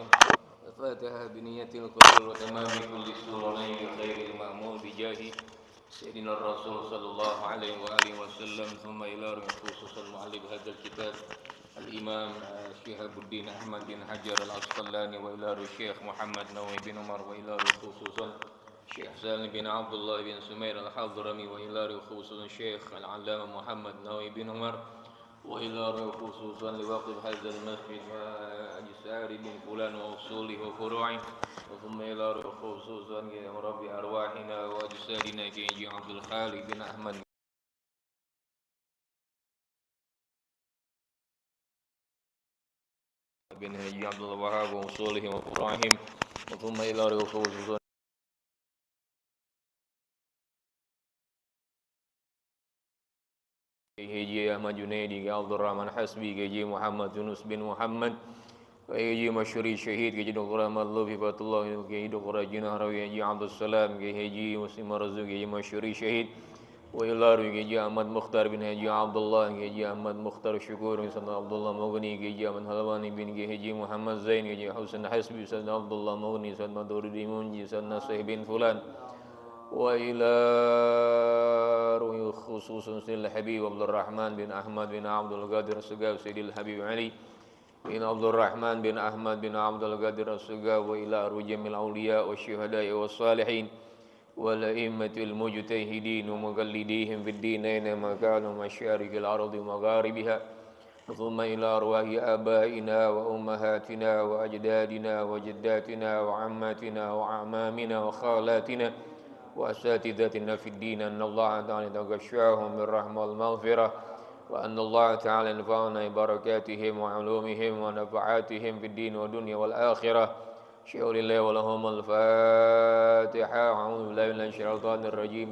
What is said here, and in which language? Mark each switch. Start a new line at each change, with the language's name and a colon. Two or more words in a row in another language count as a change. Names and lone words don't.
Arabic: الفاتحة بنية القبول وتمام كل سورتين خير المأمول بجاه سيدنا الرسول صلى الله عليه وآله وسلم. ثم إلى خصوص المؤلف هذا الكتاب الإمام شهاب الدين أحمد بن حجر العسقلاني، وإلى الشيخ محمد نووي بن عمر، وإلى خصوصا الشيخ سالم بن عبد الله بن سمير الحضرمي، وإلى روح خصوصا الشيخ العلامة محمد نووي بن عمر، وإلى روح خصوصا لواقف هذا المسجد وأجسار بن فلان وأصولي وفروعي، وثم إلى روح خصوصا يا ربي أرواحنا وأجسادنا كي عبد الخالق بن أحمد بن الحاج عبد الوهاب وأصوله وفروعهم، وثم إلى روح خصوصا الحاج أحمد جنيدي، عبد الرحمن حسبي، الحاج محمد يونس بن محمد، الحاج مشوري شاهد، الحاج د. Ahmad Lufi Fatullah, Haji Dr. Haji Nahrawi, Haji Abdul Salam, Haji Muslim Marzuq, Haji Masyuri Syahid, wa ila Haji Ahmad Mukhtar bin Haji Abdullah, Haji Ahmad Mukhtar Syukur, Haji Abdullah Mughni, Haji Ahmad Halwani bin Haji Muhammad Zain, Haji Husain Hasbi, Haji Abdullah Mughni, Haji Maduri Munji, Haji Nasih bin Fulan, wa ila روح خصوص سيد الحبيب عبد الرحمن بن أحمد بن عبد القادر السقاف، سيد الحبيب علي بن عبد الرحمن بن أحمد بن عبد القادر السقاف، وإلى روح جميل أولياء وشهداء وصالحين والأئمة مجتهدين ومقلديهم في الدين أين كانوا مشارق الأرض مغاربها، ثم إلى أرواح آبائنا وأمهاتنا وأجدادنا وجداتنا وعماتنا وأعمامنا وخالاتنا وأساتذتنا في الدين أن الله تعالى يتغشاهم بالرحمة والمغفرة، وأن الله تعالى ينفعنا ببركاتهم وعلومهم ونفعاتهم في الدين والدنيا والآخرة. شكر الله ولهم الفاتحة. أعوذ بالله من الشيطان الرجيم.